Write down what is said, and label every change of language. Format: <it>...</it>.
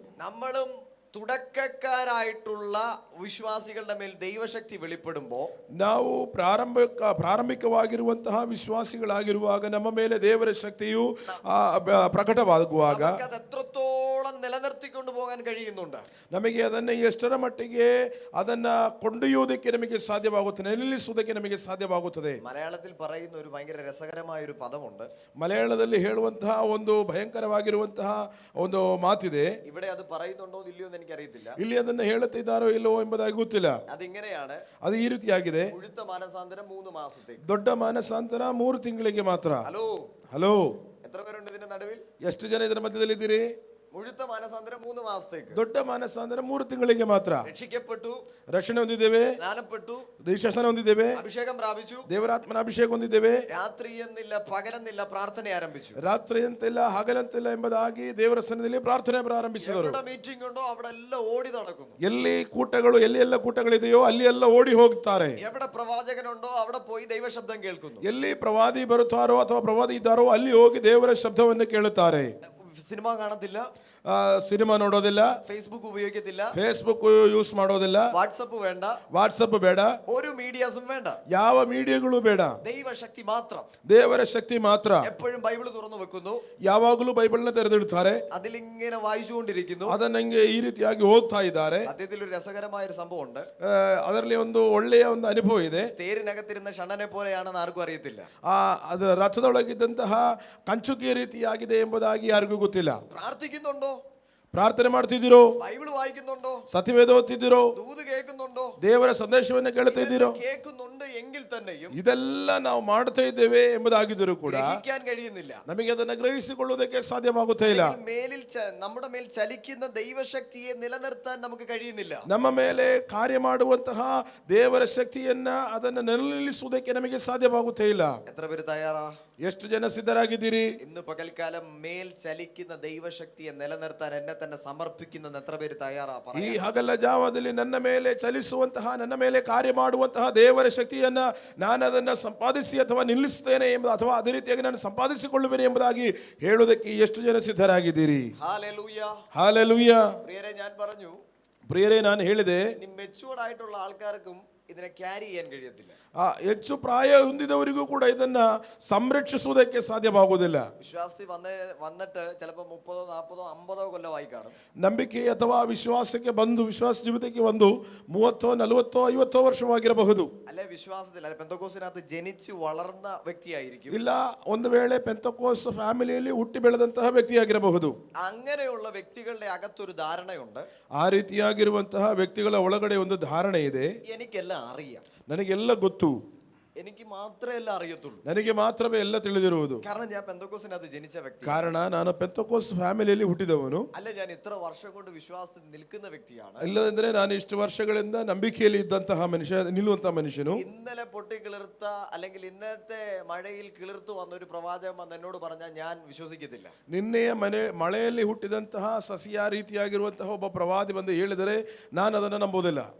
<ml>നമ്മളും തുടക്കക്കാരായിട്ടുള്ള വിശ്വാസികളുടെ മേൽ ദൈവശക്തി വെളിപ്പെടുമ്പോൾ,</ml> <kn>ನಾವು ಪ್ರಾರಂಭಿಕವಾಗಿರುವಂತಹ ವಿಶ್ವಾಸಿಗಳಾಗಿರುವಾಗ ನಮ್ಮ ಮೇಲೆ ದೇವರ ಶಕ್ತಿಯು ಪ್ರಕಟವಾಗುವಾಗ</kn> <ml>അത് എത്രത്തോളം നിലനിർത്തിക്കൊണ്ടു പോകാൻ കഴിയുന്നുണ്ട്.</ml> <kn>ನಮಗೆ ಅದನ್ನ ಎಷ್ಟರ ಮಟ್ಟಿಗೆ ಅದನ್ನ ಕೊಂಡೊಯ್ಯುವುದಕ್ಕೆ ನಮಗೆ ಸಾಧ್ಯವಾಗುತ್ತದೆ, ನಿಲ್ಲಿಸುವುದಕ್ಕೆ ನಮಗೆ ಸಾಧ್ಯವಾಗುತ್ತದೆ.</kn> <ml>മലയാളത്തിൽ പറയുന്ന ഒരു ഭയങ്കര രസകരമായ ഒരു പദമുണ്ട്.</ml> <kn>ಮಲಯಾಳದಲ್ಲಿ ಹೇಳುವಂತಹ ಒಂದು ಭಯಂಕರವಾಗಿರುವಂತಹ ಒಂದು ಮಾತಿದೆ.</kn> <ml>ഇവിടെ അത് പറയുന്നുണ്ടോ ഇല്ലയോ എന്ന് എനിക്കറിയത്തില്ല.</ml> <kn>ಇಲ್ಲಿ ಅದನ್ನ ಹೇಳುತ್ತಿದ್ದಾರೋ ಇಲ್ಲವೋ ಎಂಬುದಾಗಿ ಗೊತ್ತಿಲ್ಲ.</kn> <ml>അതിങ്ങനെയാണ്,</ml> <kn>ಅದು ಈ ರೀತಿಯಾಗಿದೆ.</kn> <ml>മുഴുത്ത മാനസാന്തരം 3 മാസത്തേക്ക്,</ml> <kn>ದೊಡ್ಡ ಮಾನಸಾಂತರ 3 ತಿಂಗಳಿಗೆ ಮಾತ್ರ.</kn> <en>hello hello,</en> <ml>എത്ര പേരുണ്ട് ഇതിന്റെ നടുവിൽ?</ml> <kn>ಎಷ್ಟು ಜನ ಇದರ ಮಧ್ಯದಲ್ಲಿ ಇದ್ದೀರಿ?</kn> <ml>ಮುഴുത്ത ಮಾನಸಾಂತರ 3 ಮಾಸത്തേക്ക്.</ml> <kn>ದೊಡ್ಡ ಮಾನಸಾಂತರ 3 ತಿಂಗಳಿಗೆ ಮಾತ್ರ.</kn> <ml>രക്ഷിക്കപ്പെട്ടു,</ml> <kn>ರಕ್ಷಣೆ ಹೊಂದಿದ್ದೇವೆ,</kn> <ml>സ്നാനപ്പെട്ടു,</ml> <kn>ದೀಕ್ಷಾಸ್ನಾನ ಹೊಂದಿದ್ದೇವೆ,</kn> <ml>അഭിഷേകം പ്രാപിച്ചു,</ml> <kn>ದೇವರಾತ್ಮನ ಅಭಿಷೇಕ ಹೊಂದಿದ್ದೇವೆ.</kn> <ml>രാത്രി എന്നില്ല പകലെന്നില്ല ಪ್ರಾರ್ಥನೆ ಆರಂಭಿച്ചു.</ml> <kn>ರಾತ್ರಿ ಅಂತಿಲ್ಲ ಹಗಲಂತಿಲ್ಲ ಎಂಬುದಾಗಿ ದೇವರ ಸನ್ನಿಧಿಯಲ್ಲಿ ಪ್ರಾರ್ಥನೆ ಪ್ರಾರಂಭಿಸಿದರು.</kn> <ml>എവിടെ മീറ്റിംഗ് ഉണ്ടോ അവിടെ എല്ലാം ಓಡಿ നടക്കുന്നു.</ml> <kn>ಎಲ್ಲಿ ಕೂಟಗಳು, ಎಲ್ಲಿ ಎಲ್ಲ ಕೂಟಗಳಿದೆಯೋ ಅಲ್ಲಿ ಎಲ್ಲ ಓಡಿ ಹೋಗ್ತಾರೆ.</kn> <ml>എവിടെ പ്രവാചകനുണ്ടോ അവിടെ പോയി ദൈവശബ്ദം കേൾക്കുന്നു.</ml> <kn>ಎಲ್ಲಿ ಪ್ರವಾದಿ ಬರುತ್ತಾರೋ ಅಥವಾ ಪ್ರವಾದಿ ಇದ್ದಾರೋ ಅಲ್ಲಿ ಹೋಗಿ ದೇವರ ಶಬ್ದವನ್ನು ಕೇಳುತ್ತಾರೆ.</kn> <ml>സിനിമ കാണത്തില്ല,</ml> <kn>ಸಿನಿಮಾ ನೋಡೋದಿಲ್ಲ,</kn> <ml>ഫേസ്ബുക്ക് ഉപയോഗിക്കത്തില്ല,</ml> <kn>ಫೇಸ್ಬುಕ್ ಯೂಸ್ ಮಾಡೋದಿಲ್ಲ,</kn> <ml>വാട്സപ്പ് വേണ്ട,</ml> <kn>ವಾಟ್ಸಪ್ ಬೇಡ,</kn> <ml>ഒരു മീഡിയാസും വേണ്ട,</ml> <kn>ಯಾವ ಮೀಡಿಯಾಗಳು ಬೇಡ,</kn> <ml>ദൈവശക്തി മാത്രം.</ml> <kn>ದೇವರ ಶಕ್ತಿ ಮಾತ್ರ.</kn> <ml>എപ്പോഴും ബൈബിൾ തുറന്നു വെക്കുന്നു,</ml> <kn>ಯಾವಾಗಲೂ ಬೈಬಲ್ನ ತೆರೆದಿಡ್ತಾರೆ,</kn> <ml>അതിലിങ്ങനെ വായിച്ചുകൊണ്ടിരിക്കുന്നു.</ml> <kn>ಅದನ್ನಂಗೆ ಈ ರೀತಿಯಾಗಿ ಓದ್ತಾ ಇದ್ದಾರೆ.</kn> <ml>സത്യത്തിൽ ഒരു രസകരമായ ഒരു സംഭവം ഉണ്ട്.</ml> <kn>ಅದರಲ್ಲಿ ಒಂದು ಒಳ್ಳೆಯ ಒಂದು ಅನುಭವ ಇದೆ.</kn> <ml>തേരിനകത്തിരുന്ന ഷണ്ണനെ പോലെയാണെന്ന് ಆರ್ಗೂ അറിയത്തില്ല.</ml> <kn>ಅದರ ರಥದೊಳಗಿದ್ದಂತಹ ಕಂಚುಕಿಯ ರೀತಿಯಾಗಿದೆ ಎಂಬುದಾಗಿ ಯಾರಿಗೂ ಗೊತ್ತಿಲ್ಲ.</kn> <ml>പ്രാർത്ഥിക്കുന്നുണ്ടോ?</ml> <kn>ಪ್ರಾರ್ಥನೆ ಮಾಡ್ತಿದ್ದೀರೋ?</kn> <ml>ബൈബിൾ വായിക്കുന്നുണ്ടോ?</ml> <kn>ಸತ್ಯವೇದ ಓದ್ತಿದ್ದೀರೋ?</kn> <ml>ദൂത് കേൾക്കുന്നുണ്ടോ?</ml> <kn>ದೇವರ ಸಂದೇಶವನ್ನು ಕೇಳ್ತಾ ಇದ್ದೀರೋ?</kn> <ml>കേൾക്കുന്നുണ്ട് എങ്കിൽ തന്നെയും</ml> <kn>ಇದೆಲ್ಲ ನಾವು ಮಾಡ್ತಾ ಇದ್ದೇವೆ ಎಂಬುದಾಗಿದ್ದರೂ ಕೂಡ</kn> <ml>ഗ്രഹിക്കാൻ കഴിയുന്നില്ല.</ml> <kn>ನಮಗೆ ಅದನ್ನು ಗ್ರಹಿಸಿಕೊಳ್ಳುವುದಕ್ಕೆ ಸಾಧ್ಯವಾಗುತ್ತಾ ಇಲ್ಲ.</kn> <ml>മേലിൽ നമ്മുടെ മേൽ ചലിക്കുന്ന ദൈവശക്തിയെ നിലനിർത്താൻ നമുക്ക് കഴിയുന്നില്ല.</ml> <kn>ನಮ್ಮ ಮೇಲೆ ಕಾರ್ಯ ಮಾಡುವಂತಹ ದೇವರ ಶಕ್ತಿಯನ್ನ ಅದನ್ನು ನಿಲ್ಲಿಸುವುದಕ್ಕೆ ನಮಗೆ ಸಾಧ್ಯವಾಗುತ್ತಾ ಇಲ್ಲ.</kn> <ml>എത്ര പേര് തയ്യാറാ?</ml> <kn>ಎಷ್ಟು ಜನ ಸಿದ್ಧರಾಗಿದ್ದೀರಿ?</kn> <ml>ഇന്ന് പകൽക്കാലം മേൽ ചലിക്കുന്ന ദൈവശക്തിയെ നിലനിർത്താൻ എന്നെ തന്നെ സമർപ്പിക്കുന്ന എത്ര പേര് തയ്യാറാ?</ml> <kn>ಈ ಹಗಲ ಜಾವದಲ್ಲಿ ನನ್ನ ಮೇಲೆ ಚಲಿಸುವಂತಹ, ನನ್ನ ಮೇಲೆ ಕಾರ್ಯ ಮಾಡುವಂತಹ ದೇವರ ಶಕ್ತಿಯನ್ನ ನಾನು ಅದನ್ನು ಸಂಪಾದಿಸಿ ಅಥವಾ ನಿಲ್ಲಿಸುತ್ತೇನೆ ಎಂಬುದು, ಅಥವಾ ಅದೇ ರೀತಿಯಾಗಿ ನಾನು ಸಂಪಾದಿಸಿಕೊಳ್ಳುವೇನೆ ಎಂಬುದಾಗಿ ಹೇಳುವುದಕ್ಕೆ ಎಷ್ಟು ಜನ ಸಿದ್ಧರಾಗಿದ್ದೀರಿ?</kn> <ml>Hallelujah,</ml> <kn>hallelujah.</kn> <ml>പ്രിയരെ, ഞാൻ പറഞ്ഞു,</ml> <kn>ಪ್ರಿಯರೇ, ನಾನು ಹೇಳಿದೆ,</kn> <ml>ഇനി മെച്ചൂർഡ് ആയിട്ടുള്ള ആൾക്കാർക്കും ഇതിനെ ക്യാരി ചെയ്യാൻ കഴിയത്തില്ല.</ml> <kn>ಹೆಚ್ಚು ಪ್ರಾಯ ಹೊಂದಿದವರಿಗೂ ಕೂಡ ಇದನ್ನ ಸಂರಕ್ಷಿಸುವುದಕ್ಕೆ ಸಾಧ್ಯವಾಗುವುದಿಲ್ಲ.</kn> <ml>വിശ്വാസത്തിൽ വന്നിട്ട് ചിലപ്പോൾ 30, 40, 50 കൊല്ലമായി കാണും.</ml> <kn>ನಂಬಿಕೆ ಅಥವಾ ವಿಶ್ವಾಸಕ್ಕೆ ಬಂದು, ವಿಶ್ವಾಸ ಜೀವಿತಕ್ಕೆ ಬಂದು 30, 40, 50 ವರ್ಷವಾಗಿರಬಹುದು.</kn> <ml>അല്ലെ വിശ്വാസത്തിൽ, അല്ലെ പെന്തക്കോസ്തിനകത്ത് ജനിച്ച് വളർന്ന വ്യക്തിയായിരിക്കും.</ml> <kn>ಇಲ್ಲ, ಒಂದು ವೇಳೆ ಪೆಂತಕೋಸ್ ಫ್ಯಾಮಿಲಿಯಲ್ಲಿ ಹುಟ್ಟಿ ಬೆಳೆದಂತಹ ವ್ಯಕ್ತಿಯಾಗಿರಬಹುದು.</kn> <ml>അങ്ങനെയുള്ള വ്യക്തികളുടെ അകത്തൊരു ധാരണയുണ്ട്.</ml> <kn>ಆ ರೀತಿಯಾಗಿರುವಂತಹ ವ್ಯಕ್ತಿಗಳ ಒಳಗಡೆ ಒಂದು ಧಾರಣೆ ಇದೆ.</kn> <ml>എനിക്കെല്ലാം അറിയാം,</ml> <kn>ನನಗೆಲ್ಲ ಗೊತ್ತು,</kn> <ml>എനിക്ക് മാത്രമേ എല്ലാം അറിയത്തുള്ളൂ.</ml> <kn>ನನಗೆ ಮಾತ್ರವೇ ಎಲ್ಲ ತಿಳಿದಿರುವುದು.</kn> <ml>കാരണം ഞാൻ പെന്തക്കോസ്തിനകത്ത് ജനിച്ച വ്യക്തി.</ml> <kn>ಕಾರಣ ನಾನು ಪೆಂತಕೋಸ್ ಫ್ಯಾಮಿಲಿಯಲ್ಲಿ ಹುಟ್ಟಿದವನು.</kn> <ml>അല്ല, ഞാൻ ഇത്ര വർഷം കൊണ്ട് വിശ്വാസത്തിൽ നിൽക്കുന്ന വ്യക്തിയാണ്.</ml> <kn>ಇಲ್ಲದಂದ್ರೆ ನಾನು ಇಷ್ಟು ವರ್ಷಗಳಿಂದ ನಂಬಿಕೆಯಲ್ಲಿ ಇದ್ದಂತಹ ಮನುಷ್ಯ, ನಿಲ್ಲುವಂತಹ ಮನುಷ್ಯನು.</kn> <ml>ഇന്നലെ പൊട്ടി കിളിർത്ത അല്ലെങ്കിൽ ഇന്നത്തെ മഴയിൽ കിളിർത്തു വന്ന ഒരു പ്രവാചകൻ വന്ന് എന്നോട് പറഞ്ഞാൽ ഞാൻ വിശ്വസിക്കത്തില്ല.</ml> <kn>ನಿನ್ನೆಯ ಮಳೆಯಲ್ಲಿ ಹುಟ್ಟಿದಂತಹ ಸಸಿಯ ರೀತಿಯಾಗಿರುವಂತಹ ಒಬ್ಬ ಪ್ರವಾದಿ ಬಂದು ಹೇಳಿದರೆ ನಾನು ಅದನ್ನು ನಂಬುವುದಿಲ್ಲ.</kn>